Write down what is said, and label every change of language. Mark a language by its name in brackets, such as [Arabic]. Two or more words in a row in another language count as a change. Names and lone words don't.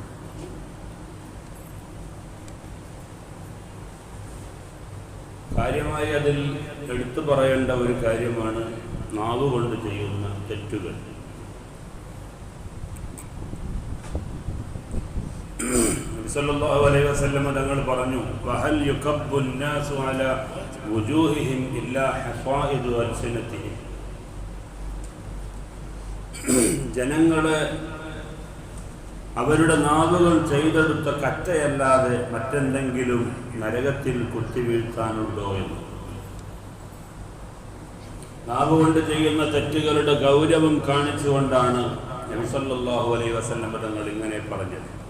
[Malayalam] കാര്യമായി അതിൽ എടുത്തു പറയേണ്ട ഒരു കാര്യമാണ് നാവുകൊണ്ട് ചെയ്യുന്ന തെറ്റുകൾ. [Arabic] صلى الله عليه وسلم [Malayalam] തങ്ങൾ പറഞ്ഞു, [Arabic] وهل يكب الناس على وجوههم إلا حصائد ألسنتهم. [Malayalam] ജനങ്ങളെ അവരുടെ നാവുകൾ ചെയ്തെടുത്ത കറ്റയല്ലാതെ മറ്റെന്തെങ്കിലും നരകത്തിൽ കുത്തിവീഴ്ത്താനുണ്ടോ എന്ന്. നാവുകൊണ്ട് ചെയ്യുന്ന തെറ്റുകളുടെ ഗൗരവം കാണിച്ചുകൊണ്ടാണ് നബി [Arabic] صلى الله عليه وسلم [Malayalam] തങ്ങൾ ഇങ്ങനെ പറഞ്ഞത്.